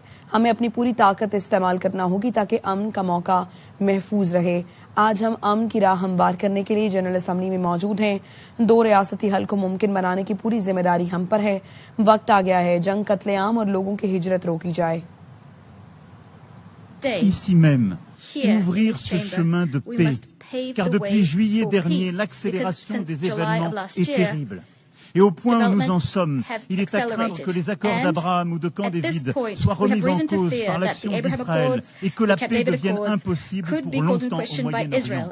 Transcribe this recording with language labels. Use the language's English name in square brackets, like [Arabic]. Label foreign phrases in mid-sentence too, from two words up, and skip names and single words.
[Urdu] ہمیں اپنی پوری طاقت استعمال کرنا ہوگی تاکہ امن کا موقع محفوظ رہے۔ آج ہم امن کی راہ ہموار کرنے کے لیے جنرل اسمبلی میں موجود ہیں۔ 2 ریاستی حل کو ممکن بنانے کی پوری ذمہ داری ہم پر ہے۔ وقت آ گیا ہے جنگ، قتل عام اور لوگوں کی ہجرت روکی جائے۔ [French] Ici même, ouvrir ce chemin de paix, car depuis juillet dernier, l'accélération des événements est terrible. Et au point où nous en sommes, il est à craindre que les accords d'Abraham ou de Camp David soient remis en cause par l'action d'Israël et que la paix devienne impossible pour longtemps au Moyen-Orient.